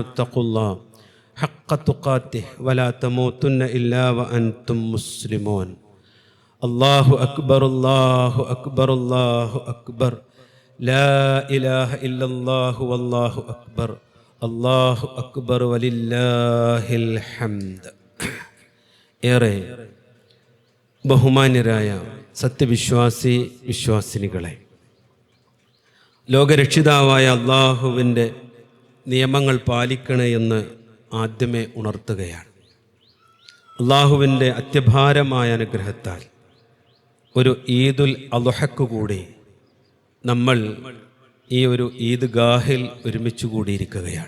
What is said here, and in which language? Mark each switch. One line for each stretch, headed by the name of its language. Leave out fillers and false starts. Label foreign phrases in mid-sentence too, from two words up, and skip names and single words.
Arabic: اتقوا الله حق تقاته ولا تموتن إلا وأنتم مسلمون الله أكبر الله أكبر الله أكبر لا إله إلا الله والله أكبر الله أكبر ولله الحمد
Malayalam: ഏറെ ബഹുമാന്യരായ സത്യവിശ്വാസി വിശ്വാസിനികളെ, ലോകരക്ഷിതാവായ അള്ളാഹുവിൻ്റെ നിയമങ്ങൾ പാലിക്കണേ എന്ന് ആദ്യമേ ഉണർത്തുകയാണ്. അള്ളാഹുവിൻ്റെ അത്യപാരമായ അനുഗ്രഹത്താൽ ഒരു ഈദുൽ അദ്ഹയ്ക്ക് കൂടി നമ്മൾ ഈ ഒരു ഈദ്ഗാഹിൽ ഒരുമിച്ച് കൂടിയിരിക്കുകയാണ്.